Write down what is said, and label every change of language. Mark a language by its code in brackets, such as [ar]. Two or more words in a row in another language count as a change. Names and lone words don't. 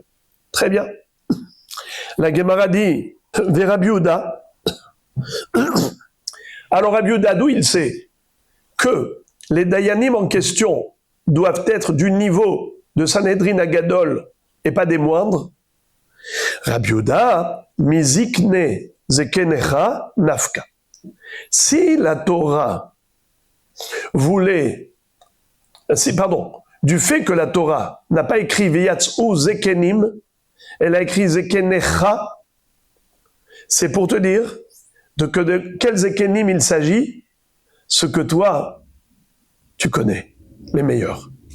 [fr] Très bien. La Gemara dit, vers Rabbi Yehuda. Alors Rabbi Yehuda, d'où il sait que les Dayanim en question doivent être du niveau de Sanhedrin Agadol et pas des moindres? [he] Rabbi Yehuda, מזקני זקניך נפקא. [fr] Si la Torah voulait, du fait que la Torah n'a pas écrit [he] ויצאו זקנים, [fr] elle a écrit zekenecha, c'est pour te dire de quels zekenim il s'agit, ce que toi, tu connais, les meilleurs.